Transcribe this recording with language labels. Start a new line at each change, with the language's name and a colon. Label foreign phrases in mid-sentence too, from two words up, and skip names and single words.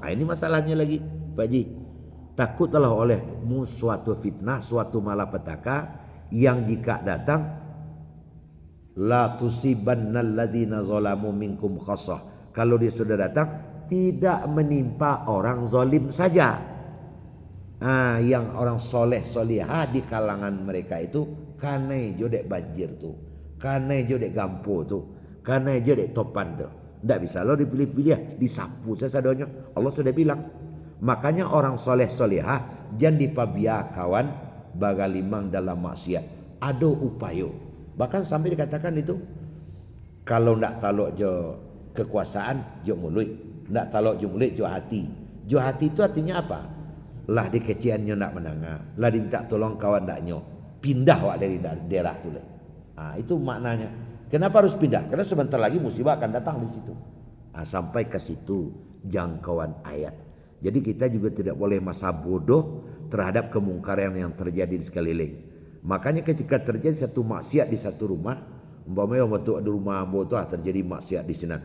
Indonesian: Ini masalahnya lagi, Pak Haji. Takutlah olehmu suatu fitnah, suatu malapetaka yang jika datang
Arabic: لا تصيبن الذين ظلموا منكم خاصة.
Indonesian: Kalau dia sudah datang tidak menimpa orang zalim saja. Yang orang soleh solihah di kalangan mereka itu
Minangkabau: kanai jodek banjir tu, kanai jodek gampo tu, kanai jodek topan tu.
Indonesian: Tidak bisa lo dipilih-pilih, disapu sesadanya. Allah sudah bilang. Makanya orang soleh solihah jangan
Minangkabau: dipabia kawan bagalimang
Indonesian: dalam maksiat.
Minangkabau: Ada upayo.
Indonesian: Bahkan sampai dikatakan itu kalau
Minangkabau: ndak taluk jo kekuasaan jo mulut, ndak taluk jo mulut jo hati.
Indonesian: Jo hati itu artinya apa?
Minangkabau: Lah di keciannya nak menangah, lah diminta tolong kawan naknyo, pindah wak dari daerah tu le.
Indonesian: Itu maknanya. Kenapa harus pindah? Karena sebentar lagi musibah akan datang di situ. Sampai ke situ jangkauan ayat. Jadi kita juga tidak boleh masa bodoh terhadap kemungkaran yang terjadi di sekeliling. Makanya ketika terjadi satu maksiat di satu rumah, umpamanya waktu ada
Minangkabau: rumah ambo tu
Indonesian: terjadi maksiat di sana.